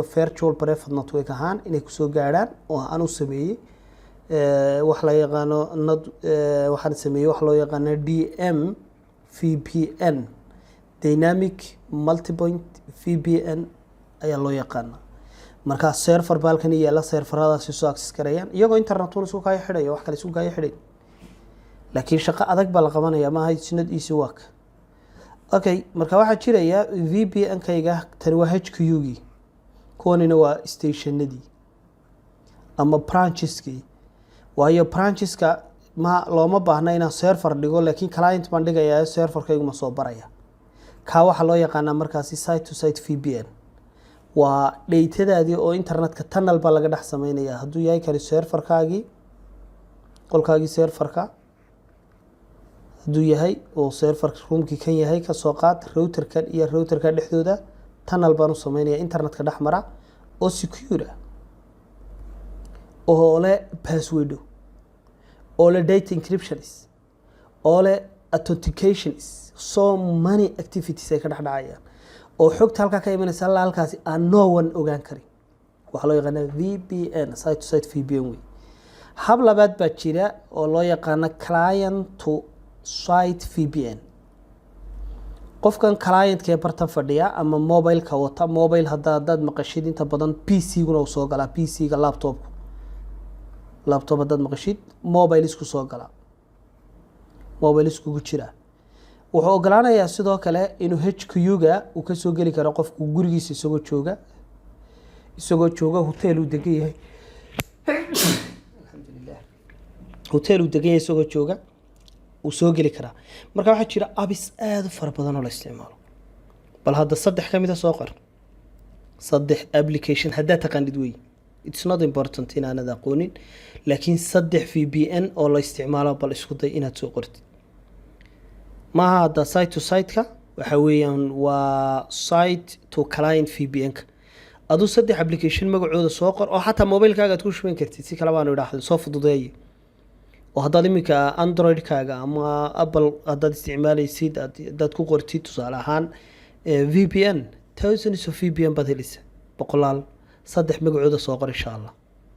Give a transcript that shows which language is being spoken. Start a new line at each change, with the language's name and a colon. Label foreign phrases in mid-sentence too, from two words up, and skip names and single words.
English: virtual private network
Somali: ahaan inay ku soo gaaraan oo aan u sameeyay wax la yaqaano waxaan sameeyay wax loo yaqaan
English: DM VPN dynamic multipoint VPN
Somali: ayaa loo yaqaan marka server balkan iyo la serveradaasi soo access karayaan iyagoo internet uu soo kaya xidhay wax kale soo kaya xidhay laakiin shaqo adag baa la qabanaya ma haysto
English: not easy work okay
Somali: marka waxa jiraya VPN-kayga tan waa HQ-gi koonina waa stationadii ama brancheski waayo brancheska ma looma baahna inaan server dhigo laakiin client baan dhigayaa serverkaygu ma soo baraya ka waxa loo yaqaanaa markaasi
English: site to site VPN
Somali: waa dheeytadaadii oo internetka tunnel ba laga dhex sameeynaya haduu yahay kali serverkaagi qolkaagi serverka haduu yahay oo server roomki kan yahay ka soo qaad routerkan iyo routerka dhexdooda tunnel baan u sameeynaya internetka dhex mara oo secure oo leh password oo leh
English: data encryption
Somali: oo leh authentication
English: so many activities
Somali: ay ka dhex dhacayaan oo xogta halka ka imanaysa halkaasi aan
English: no one
Somali: ogaan karin waxa loo yaqaan
English: VPN site to site VPN
Somali: hab labaad baa jira oo loo yaqaan
English: client to site VPN
Somali: qofkan client-ka bartan fadhiya ama mobile-ka wata mobile haddaad maqashid inta badan PC-guna soo gala PC-ga laptop haddaad maqashid mobile isku soo gala mobile isku jira wuxuu ogolaanayaa sidoo kale inuu HQ-ga uu ka soo gali karo qofku gurigiisa isagoo jooga hotel uu degan yahay alxamdulillah hotel uu degan yahay isagoo jooga uu soo gali karaa marka waxa jira apps aad u fara badan oo la isticmaalo bal hadda saddex kamid ah soo qor saddex application hadda taqaanid way
English: it's not important
Somali: in aanad aqoonin laakiin saddex VPN oo la isticmaalo bal isku day inaad soo qortid ma hada
English: site to site
Somali: ka waxa weeyaan waa
English: site to client VPN-ka
Somali: adu saddex application magacooda soo qor oo xataa mobile-kaaga aad ku shuban kartid si kala baan u dhaxdo soo fududeeyay oo hadda imika Android-kaaga ama Apple haddaad isticmaalaysid dad ku qortid tusaale ahaan
English: VPN thousands of VPN
Somali: baad helaysaa boqolaal saddex magacooda soo qor
Arabic: insha Allah